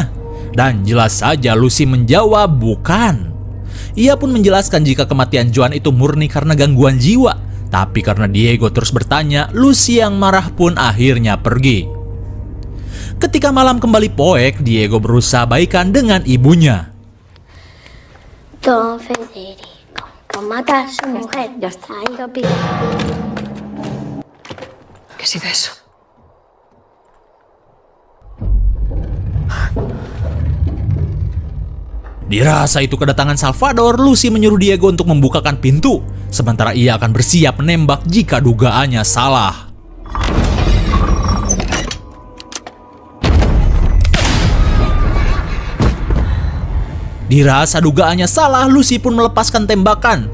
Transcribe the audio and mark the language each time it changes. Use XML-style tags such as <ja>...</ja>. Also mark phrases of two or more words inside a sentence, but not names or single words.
<id>Dan jelas saja Lucy menjawab bukan. Ia pun menjelaskan jika kematian Joan itu murni karena gangguan jiwa. Tapi karena Diego terus bertanya, Lucy yang marah pun akhirnya pergi. Ketika malam kembali poek, Diego berusaha baikan dengan ibunya.</id> <es>Don Federico, con matar a su mujer. Ya está. Ahí lo pido. ¿Qué ha sido eso?</es> <id>Dirasa itu kedatangan Salvador, Lucy menyuruh Diego untuk membukakan pintu. Sementara ia akan bersiap menembak jika dugaannya salah. Dirasa dugaannya salah, Lucy pun melepaskan tembakan.</id>